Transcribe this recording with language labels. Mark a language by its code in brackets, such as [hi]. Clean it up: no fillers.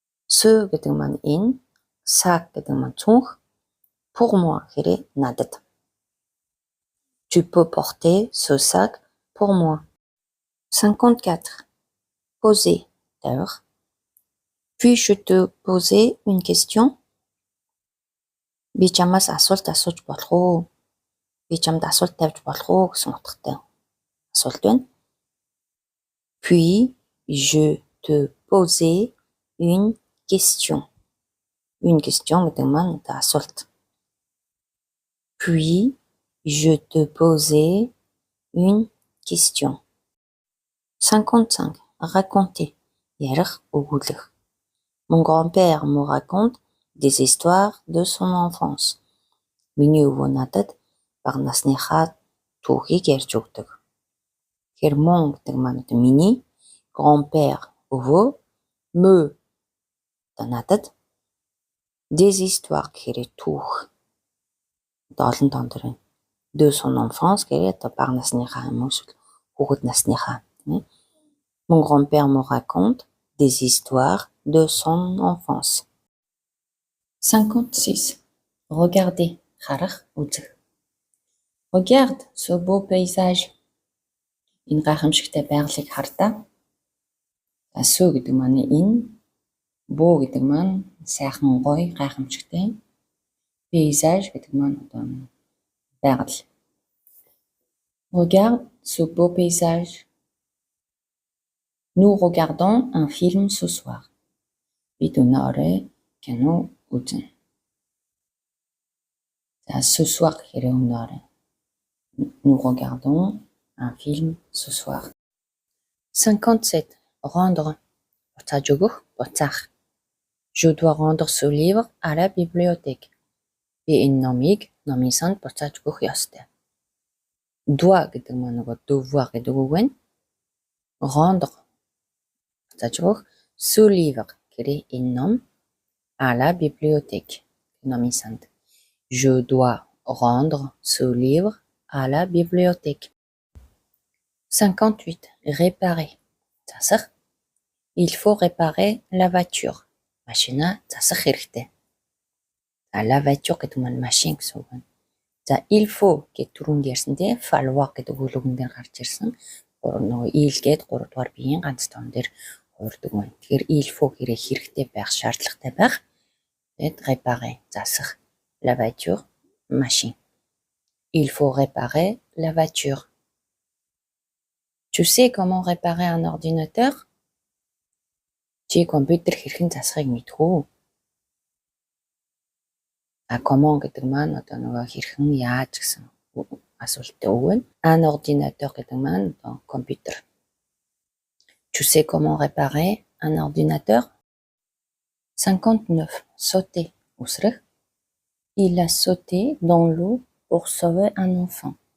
[mn] Ce гэдэг маань энэ, sac гэдэг маань цүнх, pour moi гэхээр надад. [fr] Tu peux porter ce sac pour moi. 54. [mn] Poser тавих. [fr] Puis-je te poser une question? [mn] Би чамаас асуулт асууж болох уу? Би чамд асуулт тавьж болох уу гэсэн утгатай. асуулт байна. [fr] Puis je te posais une question. [mn] Une question гэдэг маань одоо асуулт. [fr] Puis je te posais une question. [mn] 55. Raconter. Ярих, өгүүлэх. [fr] Mon grand-père me raconte des histoires de son enfance. [mn] Миний өвөө надад бага насныхаа түүхийг ярьж өгдөг. Тэгэхээр mon гэдэг маань одоо миний, grand-père өвөө, me одоо надад, des histoires гэхээр түүх. Одоо олон тоон төр байна. De son enfance гэхээр одоо бага насныхаа юм уу эсвэл хүүхэд насныхаа. [fr] Mon grand-père me raconte des histoires de son enfance. [mn] 56. Regarder. Харах, үзэх. [fr] Regarde ce beau paysage. [mn] Энэ гайхамшигтай байгалыг хардаа. Ce гэдэг маань энэ, beau гэдэг маань сайхан гоё, гайхамшигтай. Paysage гэдэг маань одоо байгаль. [fr] Regarde ce beau paysage. Nous regardons un film ce soir. [mn] Бид өнөөдөр кино үзнэ. За ce soir гэхээр өнөөдөр. [fr] Nous regardons un film ce soir. [mn] 57. Rendre. Буцааж өгөх, буцаах. [fr] Je dois rendre ce livre à la bibliothèque. [mn] Би энэ номыг номын санд буцааж өгөх ёстой. Doit гэдэг маань нөгөө devoir гэдэг үг байна. [fr] Rendre [mn] буцааж өгөх, [fr] ce livre [mn] гэхээр энэ ном [fr] à la bibliothèque. [mn] Номын санд. [fr] Je dois rendre ce livre à la bibliothèque. [mn] 58. Réparer. Засах. [fr] Il faut réparer la voiture. [mn] Машина засах хэрэгтэй. La voiture гэдэг маань машин гэсэн үг байна. За il faut гэдэг түрүүнд ярьсан тий falloir гэдэг үгэн дээр гарч ирсэн. Нөгөө il гээд 3 дугаар биеийн ганц тоон дээр хуурдаг байна. Тэгэхээр il faut гэрээ хэрэгтэй байх, шаардлагатай байх. Тэгээд réparer засах. [fr] La voiture машин. Il faut réparer la voiture. Tu sais comment réparer un ordinateur? [mn] Чи компьютер хэрхэн засахыг мэдэх үү? Comment гэдэг маань одоо нөгөө хэрхэн яаж гэсэн асуулттай үг байна. Un ordinateur гэдэг маань одоо компьютер. [fr] Tu sais comment réparer un ordinateur? [mn] 59. Sauter. Үсрэх. [fr] Il a sauté dans l'eau pour sauver un enfant.